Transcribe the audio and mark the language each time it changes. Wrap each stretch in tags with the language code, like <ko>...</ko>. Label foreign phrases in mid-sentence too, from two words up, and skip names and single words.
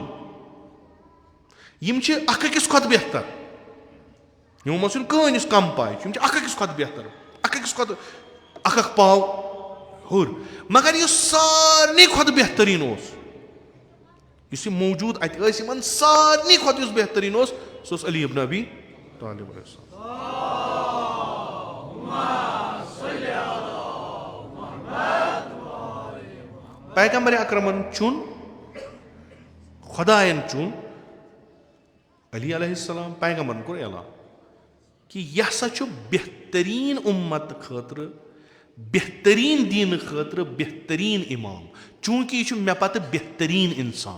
<ks>یِم چھِ اکھ أکِس کھۄتہٕ بہتر, یِمو منٛز چھُنہٕ کٕہٕنۍ یُس کم پاے چھُ, یِم چھِ اکھ أکِس کھۄتہٕ بہتر, اکھ أکِس کھۄتہٕ اکھ پاو ہیوٚر. مگر یُس سارنٕے کھۄتہٕ بہتریٖن اوس, یُس یِم موٗجوٗد اتہِ ٲسۍ یِمن سارنٕے کھۄتہٕ یُس بہتریٖن اوس, سُہ اوس علی ابن ابی طالب</ks> <ar>علیہ السلام.</ar> <ks>پیغمبر اکرمن چُن, خۄداین چُن علی</ks> <ar>علیہ السلام.</ar> <ks>پیغمبرن کوٚر اعلان کہِ یہِ ہسا چھُ بہتریٖن اُمت خٲطرٕ, بہتریٖن دیٖنہٕ خٲطرٕ, بہتریٖن امام, چوٗنٛکہِ یہِ چھُ مےٚ پتہٕ بہتریٖن انسان.</ks>